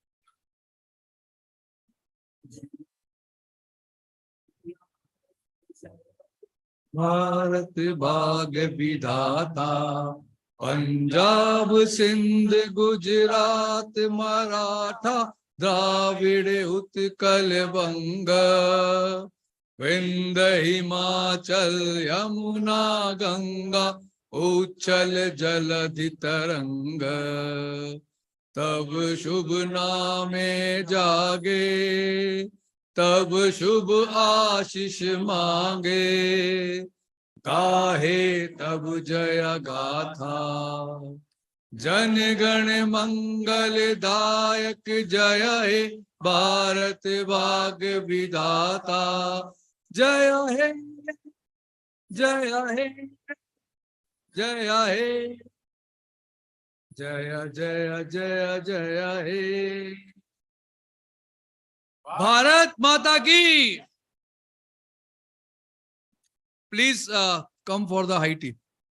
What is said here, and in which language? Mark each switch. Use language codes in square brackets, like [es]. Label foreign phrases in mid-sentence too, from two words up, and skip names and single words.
[bn] ভারত ভাগ্য বিধাতা, পঞ্জাব সিন্ধু গুজরাট মরাঠা, দ্রাবিড় উৎকল বঙ্গ, বিন্ধ্য হিমাচল যমুনা গঙ্গা, উচ্ছল জলধি তরঙ্গ. তব শুভ নামে জাগে, তব শুভ আশিস মাগে, গাহে তব জয় গাথা. জন গণ মঙ্গল দায়ক জয় হে ভারত ভাগ্য বিধাতা জয় হে জয় হে জয় হে জয় জয় জয় জয় হে [hi] भारत माता की. [en] Please come for the high tea.